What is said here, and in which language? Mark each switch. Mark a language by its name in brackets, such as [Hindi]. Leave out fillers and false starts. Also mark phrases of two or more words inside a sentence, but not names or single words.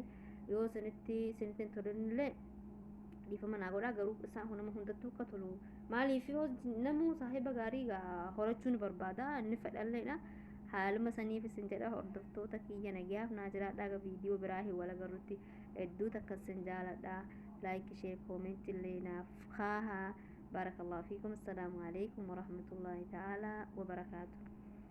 [Oromo] yoo isinitti hin tolinillee dhiifama naa godhaa garuu isaan nama hundattuu akka tolu maaliif yoo namuu saahiba gaarii horachuu ni barbaada inni fedhalleedha haaluma saniif isin jedha hordoftoota kiyya nagaaf naa jiraadhaa viidiyoo biraa hin wal agarrutti hedduu takka isin jaaladha [English] like share comment [Arabic] لنا فخاها بارك الله فيكم السلام عليكم ورحمة الله تعالى وبركاته